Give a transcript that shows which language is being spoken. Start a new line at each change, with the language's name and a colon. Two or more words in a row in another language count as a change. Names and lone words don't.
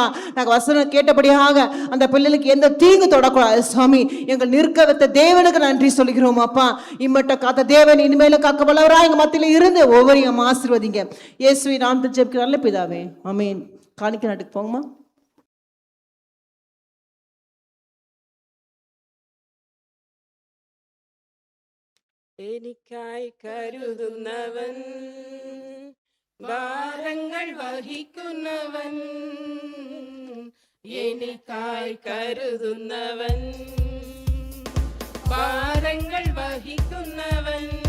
Tamil: நாங்கள் வசனம் கேட்டபடியாக அந்த பிள்ளைகளுக்கு எந்த தீங்கு தொடக்கூடாது சுவாமி. எங்கள் நிற்க வைத்த தேவனுக்கு நன்றி சொல்கிறோம் அப்பா. இம்மட்ட காத்த தேவன் இனிமேல காக்க வல்லவரா எங்க மத்தியில இருந்து ஒவ்வொரு ஆசீர்வதிங்க இயேசுவின் நாமத்தில் ஜெபிக்கிற நல்ல பிதாவே ஆமென். காணிக்க நாட்டுக்கு போங்கம்மா.
Malayalam: എനിക്കായി കരുതുന്നവൻ ഭാരങ്ങൾ വഹിക്കുന്നവൻ, എനിക്കായി കരുതുന്നവൻ ഭാരങ്ങൾ വഹിക്കുന്നവൻ,